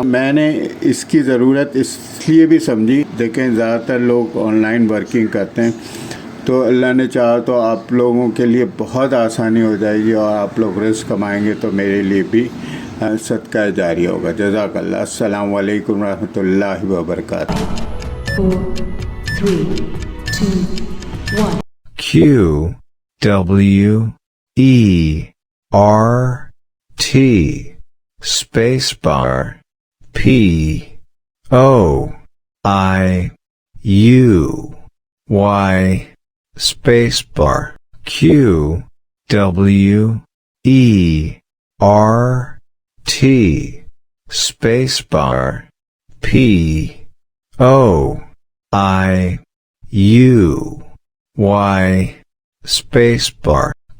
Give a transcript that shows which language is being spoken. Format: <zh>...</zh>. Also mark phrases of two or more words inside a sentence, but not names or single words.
<ur>میں نے اس کی ضرورت اس لیے بھی سمجھی، دیکھیں زیادہ تر لوگ</ur> <en>online working</en> <ur>کرتے ہیں، تو اللہ نے چاہا تو آپ لوگوں کے لیے بہت آسانی ہو جائے گی اور آپ لوگ رزق کمائیں گے تو میرے لیے بھی صدقہ جاری ہوگا.</ur> <ar>جزاک اللہ. السلام علیکم ورحمۃ اللہ وبرکاتہ. 4 3 2 1</ar> <en>qwert space bar poiuy space bar qwert space bar poiuy space bar</en>